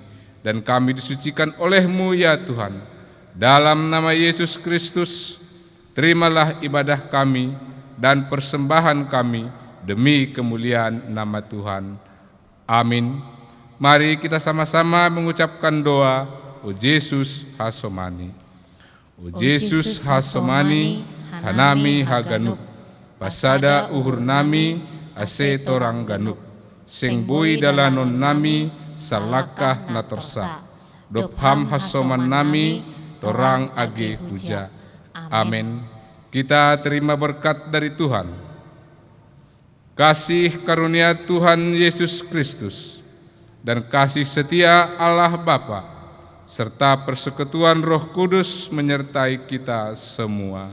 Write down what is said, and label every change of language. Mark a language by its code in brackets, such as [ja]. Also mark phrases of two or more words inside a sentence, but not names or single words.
[id] Dan kami disucikan oleh-Mu ya Tuhan. Dalam nama Yesus Kristus, terimalah ibadah kami dan persembahan kami demi kemuliaan nama Tuhan. Amin. Mari kita sama-sama mengucapkan doa, [bts] O Yesus hasomani. O Yesus hasomani, hanami haganuk. Pasada uhur nami, ase torang ganuk. Sing bui dalanon nami, salakah natorsa. Dopham hasoman nami, torang age huja. [id] Amin. Kita terima berkat dari Tuhan. Kasih karunia Tuhan Yesus Kristus dan kasih setia Allah Bapa serta persekutuan Roh Kudus menyertai kita semua.